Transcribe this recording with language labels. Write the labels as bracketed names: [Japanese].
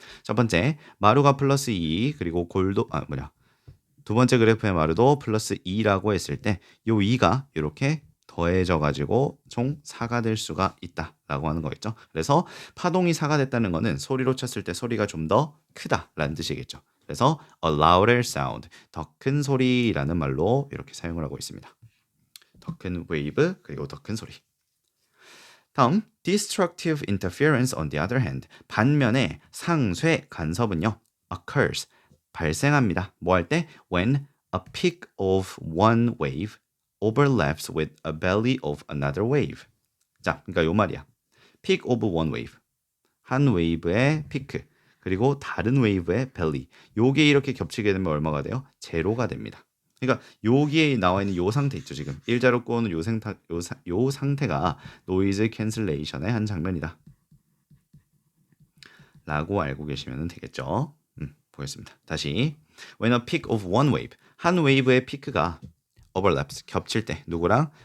[Korean] 첫 번째, 마루가 플러스 2 그리고 두 번째 그래프의 마루도 플러스 2라고 했을 때 요 2가 이렇게 더해져 가지고 총 4가 될 수가 있다라고 하는 거겠죠. 그래서 파동이 4가 됐다는 거는 소리로 쳤을 때 소리가 좀 더 크다라는 뜻이겠죠. 그래서 [English] a louder sound, [Korean] 더 큰 소리라는 말로 이렇게 사용을 하고 있습니다. 더 큰 웨이브 그리고 더 큰 소리. [English] 다음, destructive interference on the other hand. [Korean] 반면에 상쇄 간섭은요, occurs, 발생합니다. 뭐 할 때? [English] When a peak of one wave overlaps with a belly of another wave. [Korean] 자, 그러니까 요 말이야. [English] peak of one wave. [Korean] 한 웨이브의 피크, 그리고 다른 웨이브의 belly. 요게 이렇게 겹치게 되면 얼마가 돼요? 제로가 됩니다. 그러니까 여기에 나와 있는 요 상태 있죠, 지금. 일자로 꼬는 요 상태가 노이즈 캔슬레이션의 한 장면이다. 라고 알고 계시면 되겠죠. 보겠습니다. 다시. [English] When a peak of one wave, [Korean] 한 웨이브의 피크가 [English] overlaps, [Korean] 겹칠 때 누구랑?